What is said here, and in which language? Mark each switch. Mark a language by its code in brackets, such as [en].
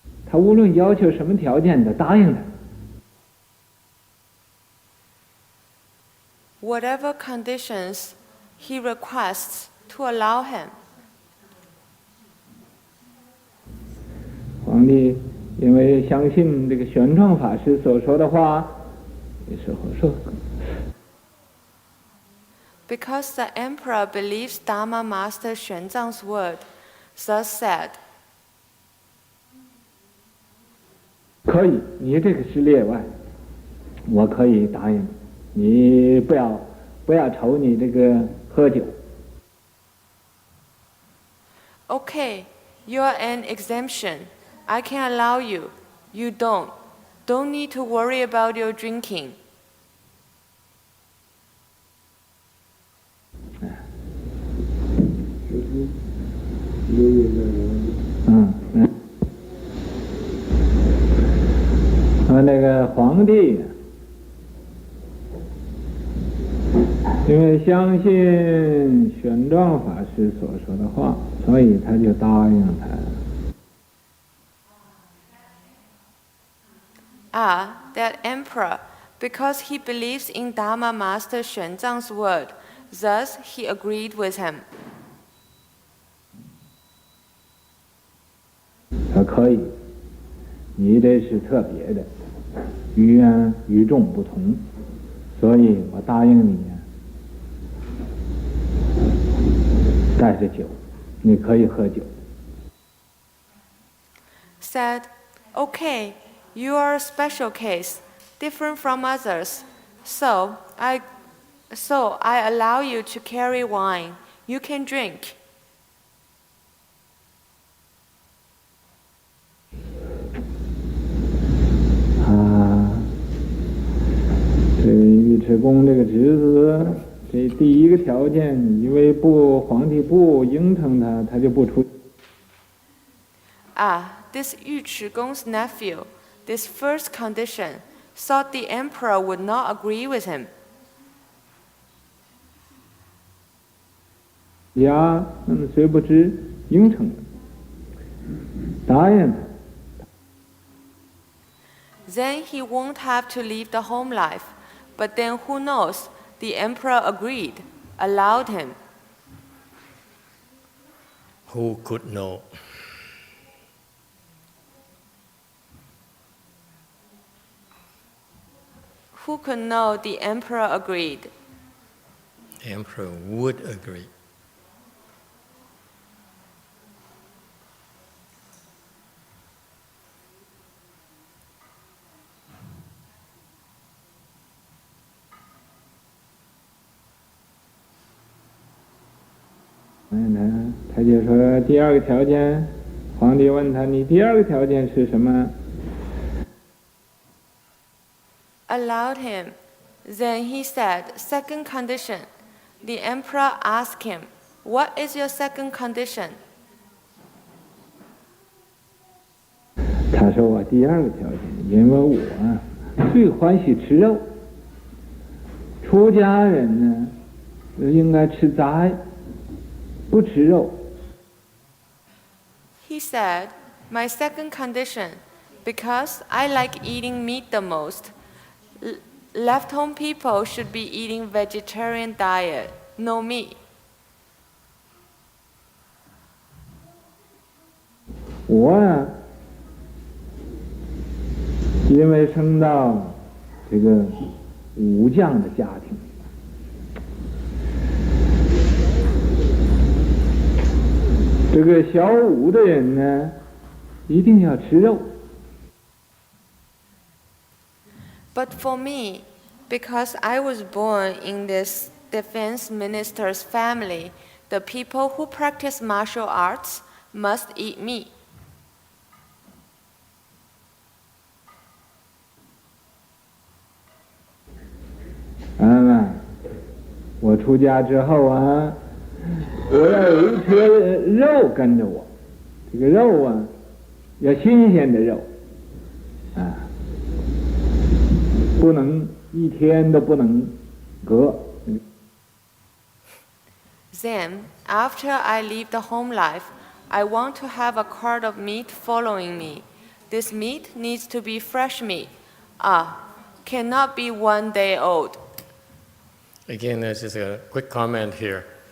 [zh] 他无论要求什么条件的，答应他。 [en] Whatever conditions he requests to allow him. [zh] 皇帝因为相信这个玄奘法师所说的话，也是说。 [en] Because the emperor believes Dharma Master Xuanzang's word, thus said, [zh] 可以，你这个是例外，我可以答应你，不要愁你这个喝酒。 [en] Okay, you're an exemption. I can allow you. You don't. Don't need to worry about your drinking. [zh] 那个皇帝，因为相信玄奘法师所说的话，所以他就答应他。 [en] That emperor, because he believes in Dharma Master Xuanzang's word, thus he agreed with him. [zh] 他可以，你这是特别的，与众不同，所以我答应你带着酒，你可以喝酒。 [en] Said, okay, you are a special case, different from others, so I allow you to carry wine. You can drink. [zh] 这尉迟恭这个侄子，这第一个条件，因为皇帝不应承他，他就不出。 [en] This Yu Chigong's nephew, this first condition, thought the emperor would not agree with him. [zh] 呀，谁不知应承了，答应他。 [en] Then he won't have to leave the home life. But then who knows? The emperor agreed, allowed him. Who could know? Who could know the emperor agreed? The emperor would agree. [zh] 他就说第二个条件，皇帝问他，你第二个条件是什么？ [en] Allowed him. Then he said, second condition. The emperor asked him, what is your second condition? [zh] 他说我第二个条件，因为我最欢喜吃肉。出家人呢，应该吃斋，不吃肉。 [en] He said, my second condition, because I like eating meat the most. Left-home people should be eating vegetarian diet, no meat. [zh] 我啊，因为生到这个武将的家庭，这个小武的人呢，一定要吃肉。 [en] But for me, because I was born in this defense minister's family, the people who practice martial arts must eat meat. [zh] 我出家之后啊，我要有一车肉跟着我，这个肉啊，要新鲜的肉，不能一天都不能隔。 [en] Then, after I leave the home life, I want to have a cart of meat following me. This meat needs to be fresh meat. Cannot be 1 day old. Again, this is a quick comment here.